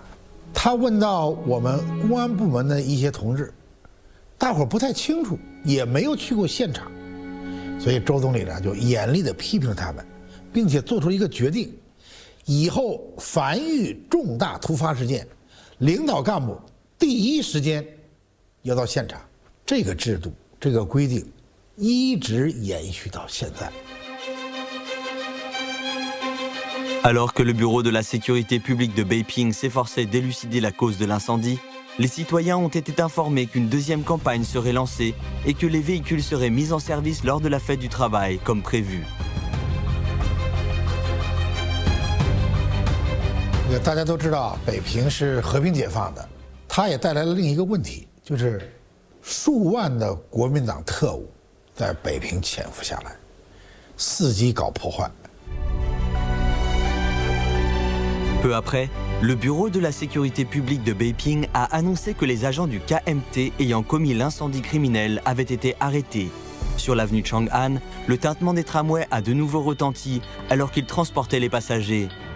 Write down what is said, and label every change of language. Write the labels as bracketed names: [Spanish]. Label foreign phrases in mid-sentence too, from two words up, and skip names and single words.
[Chinese] 他问到我们公安部门的一些同志，大伙儿不太清楚，也没有去过现场，所以周总理呢就严厉地批评他们，并且做出一个决定：以后凡遇重大突发事件，领导干部第一时间要到现场。这个制度、这个规定一直延续到现在。 [French] Alors que le bureau de la sécurité publique de Beiping s'efforçait d'élucider la cause de l'incendie, les citoyens ont été informés qu'une deuxième campagne serait lancée et que les véhicules seraient mis en service lors de la fête du travail, comme prévu. [Chinese] 大家都知道，北平是和平解放的，它也带来了另一个问题，就是数万的国民党特务在北平潜伏下来，伺机搞破坏。 [French] Peu après, le bureau de la sécurité publique de Beiping a annoncé que les agents du KMT ayant commis l'incendie criminel avaient été arrêtés. Sur l'avenue Chang'an, le tintement des tramways a de nouveau retenti alors qu'ils transportaient les passagers.